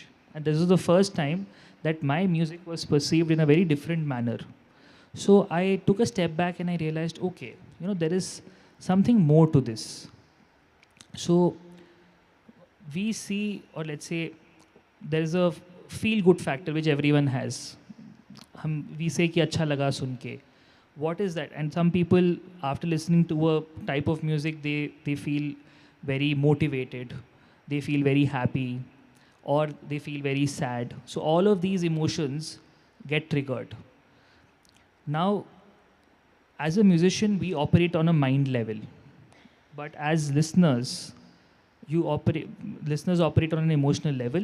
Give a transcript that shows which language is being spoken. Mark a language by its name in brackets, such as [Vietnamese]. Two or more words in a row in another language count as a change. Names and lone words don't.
[English] And this was the first time that my music was perceived in a very different manner. So I took a step back and I realized, okay, there is something more to this. So we see, or let's say, there is a feel good factor which everyone has. We say [Hindi] कि अच्छा लगा सुन के. [English] What is that? And some people, after listening to a type of music, they feel very motivated, they feel very happy, or they feel very sad. So all of these emotions get triggered. Now, as a musician, we operate on a mind level, but as listeners, listeners operate on an emotional level.